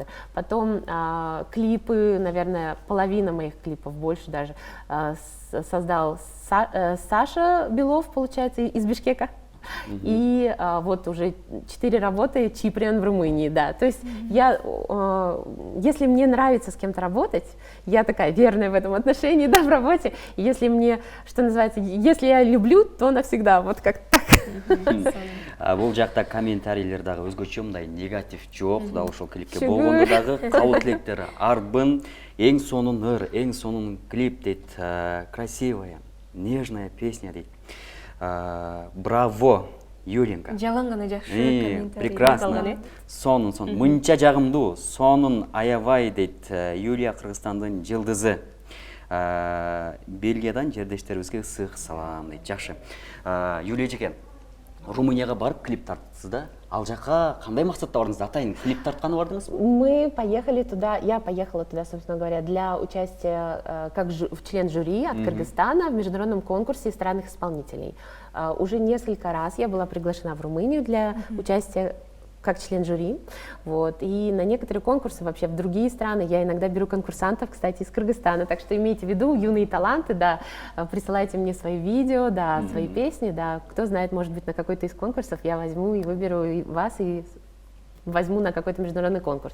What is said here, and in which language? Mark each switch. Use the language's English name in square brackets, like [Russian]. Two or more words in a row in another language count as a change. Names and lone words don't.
[Russian] Потом клипы, наверное, половина моих клипов, больше даже, создал Саша Белов, получается, из Бишкека. И вот уже 4 работы Чиприан в Румынии, да. То есть если мне нравится с кем-то работать, я такая верная в этом отношении, да, в работе. И если мне, что называется, если я люблю, то навсегда, вот как так. [Kyrgyz] Бул жакта комментарийлер дагы өзгөчө, мындай негатив жок, да ошол клипке болгондо дагы кабыл тилектер арбын, эң сонун ыр, эң сонун клип дейт, [Russian] красивая, нежная песня дейт. Браво, Юленька. [Kyrgyz] Жалаң гана жакшы комментарий [Russian] Прекрасно. [Kyrgyz] жазылган, э? Сонун. Мынча жагымдуу. Сонун аябай дейт Юлия, Кыргызстандын жылдызы. Бельгиядан жердештерибизге ысык салам дейт. Жакшы. Юлия эжеке, Румынияга барып клип тарттыңыз да? Ал жака кандай максатта бардыңыз? Атайын клип тартканы бардыңызбы? [Russian] Мы поехали туда, я поехала туда, собственно говоря, для участия как член жюри от Кыргызстана в международном конкурсе эстрадных исполнителей. Уже несколько раз я была приглашена в Румынию для участия как член жюри, вот, и на некоторые конкурсы вообще в другие страны я иногда беру конкурсантов, кстати, из Кыргызстана, так что имейте в виду, юные таланты, да, присылайте мне свои видео, да, свои песни, да, кто знает, может быть, на какой-то из конкурсов я возьму и выберу и вас, и возьму на какой-то международный конкурс.